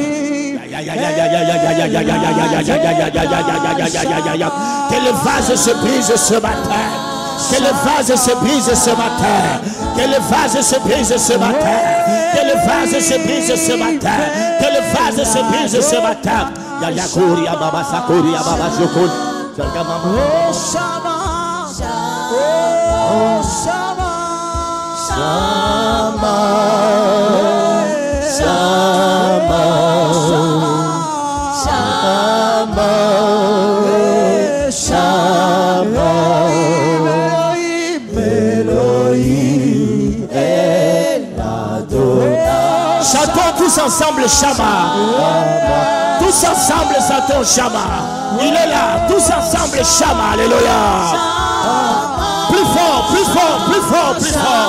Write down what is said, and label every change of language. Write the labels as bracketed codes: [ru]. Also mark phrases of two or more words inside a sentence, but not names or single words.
[fr] Que le vase se brise ce matin. Que le vase se brise ce matin. Que le vase se brise ce matin. Que le vase se brise ce matin. Que le vase se brise ce matin. Yakuria baba sakuria baba jokun. [he] Shama, Shama, Shama, Shama, Shama, Elohim, Elohim. [fr] Chantons tous ensemble Shama. Tous ensemble chantons Shama. Il est là. Tous ensemble Shama. Alléluia. Plus fort, plus fort, plus fort, plus fort.